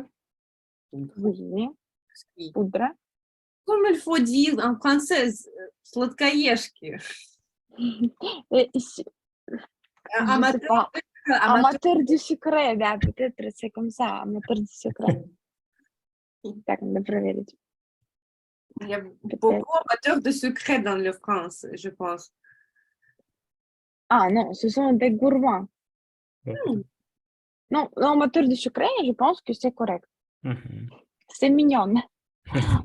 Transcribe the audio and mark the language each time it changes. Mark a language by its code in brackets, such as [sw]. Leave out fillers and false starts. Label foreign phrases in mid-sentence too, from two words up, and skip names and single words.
[fr] Oui. Oui. Poudre. Comme il faut dire en français, сладкоежки. Et ici, je sais Amateur, pas. amateur. Amateur du sucré, да, peut-être c'est comme ça, amateur du sucré. [ru] Так, надо проверить. [fr] Il y a Peut-être. beaucoup d'amateurs de sucré dans la France, je pense. Ah non, ce sont des gourmands. [ru] Вот. [fr] Non, amateur du sucré, je pense que c'est correct. Мгм. C'est mignon. Oui.